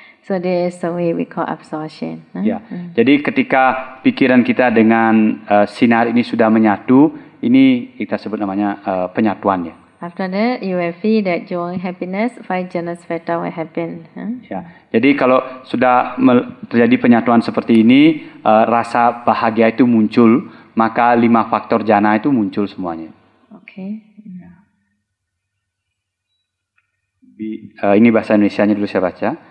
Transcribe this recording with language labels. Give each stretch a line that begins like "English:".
English: So this is the way we call absorption.
Indonesian: Ya, jadi ketika pikiran kita dengan sinar ini sudah menyatu, ini kita sebut namanya penyatuan ya.
English: After that, you will feel that joy, happiness, five jhanas factor will happen.
Indonesian: Ya, jadi kalau sudah terjadi penyatuan seperti ini, rasa bahagia itu muncul, maka 5 faktor jana itu muncul semuanya.
English: Okay.
Indonesian: Ini bahasa Indonesianya dulu saya baca.